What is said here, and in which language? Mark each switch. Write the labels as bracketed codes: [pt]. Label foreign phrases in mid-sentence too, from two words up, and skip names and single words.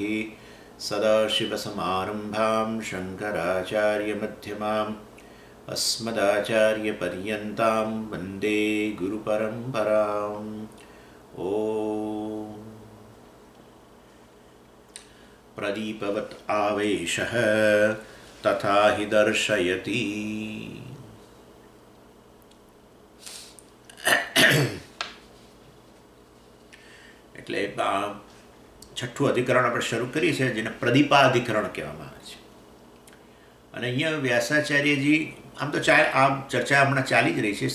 [sa] सदाशिवसमारम्भां शङ्कराचार्यमध्यमाम् अस्मदाचार्यपर्यन्तां वन्दे गुरुपरम्पराम्। ॐ प्रदीपवत् आवेशः तथा हि दर्शयति। [gu] એટલે છઠ્ઠું અધિકરણ આપણે શરૂ કરીએ છીએ, જેને પ્રદીપાધિકરણ કહેવામાં આવે છે. અને અહીંયા વ્યાસાચાર્યજી આમ તો આ ચર્ચા હમણાં ચાલી જ રહી છે.